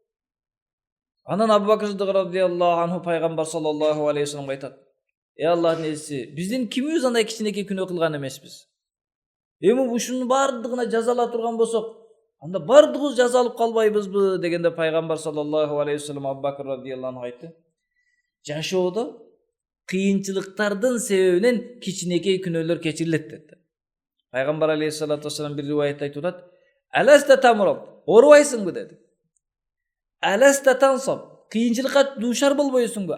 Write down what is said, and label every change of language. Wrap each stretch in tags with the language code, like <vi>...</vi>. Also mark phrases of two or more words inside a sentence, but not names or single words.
<ky>Анан Абу Бакр Сиддик</ky> <ar>رضي الله عنه</ar> <ky>пайгамбар</ky> <ar>صلى الله عليه</ar> <ky>вассаламга айтат: Аллахтын элчиси, биздин кимибиз андай кичинекей күнөө кылган эмеспиз. Эми ушунун бардыгына жазала турган болсок, анда бардыгыбыз жазалып калбайбызбы дегенде пайгамбар</ky> <ar>صلى الله عليه وسلم</ar> <ky>Абу Бакр</ky> <ar>رضي الله عنه</ar> <ky>айтты: Жашоодо кыйынчылыктардын себебинен кичинекей күнөөлөр кечирилет деди. Пайгамбар</ky> <ar>عليه الصلاة والسلام</ar> <ky>бир риваятта айтып атат:</ky> <ar>"ألست تمرض,</ar> <ky>оорубайсыңбы?" деди.</ky> <ar>"ألست تنصب,</ar> <ky>кыйынчылыкка дуушар болбойсуңбу?</ky>